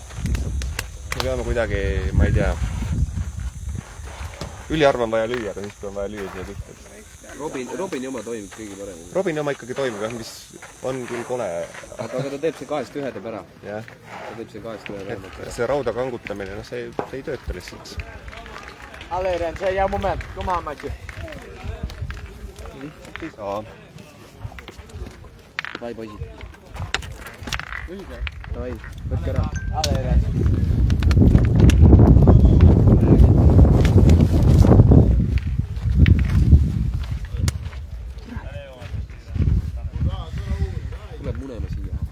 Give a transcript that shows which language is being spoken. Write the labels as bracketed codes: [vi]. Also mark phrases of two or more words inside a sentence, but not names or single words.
[et] Me peame kuidagi, ma ei tea. Üliharva on vaja lüüa, aga siis kui on vaja lüüa siia pihta. Robini oma toimib kõigi paremini. Robini oma ikkagi toimib, jah, mis on küll kole. Aga ta teeb see 2-1 teeb ära. Jah. Ta teeb see 2-1 vähemalt ära. See rauda kangutamine, no see ei tööta lihtsalt. [nl] Allee, Ren, see jouw moment. Kom aan, matje. [et] Lihtsalt ei saa. Davai, poisid. Davai, võtke ära. [nl] Allee, Ren. [et] Tuleb munema siia.